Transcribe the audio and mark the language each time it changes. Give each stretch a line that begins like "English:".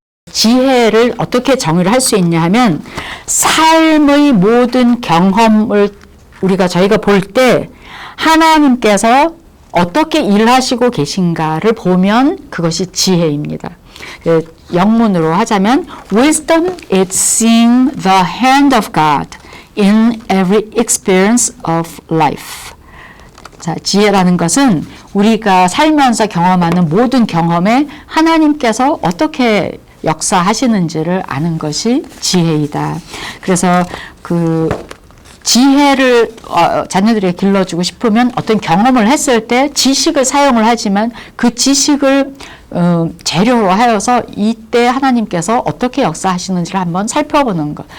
Korean: 지혜를 어떻게 정의를 할 수 있냐 하면 삶의 모든 경험을 저희가 볼 때 하나님께서 어떻게 일하시고 계신가를 보면 그것이 지혜입니다. 영문으로 하자면
English: Wisdom is seeing the hand of God in every experience of life.
Korean: 자, 지혜라는 것은 우리가 살면서 경험하는 모든 경험에 하나님께서 어떻게 역사하시는지를 아는 것이 지혜이다. 그래서 그 지혜를 자녀들에게 길러주고 싶으면 어떤 경험을 했을 때 지식을 사용을 하지만 그 지식을 재료로 하여서 이때 하나님께서 어떻게 역사하시는지를 한번 살펴보는 것.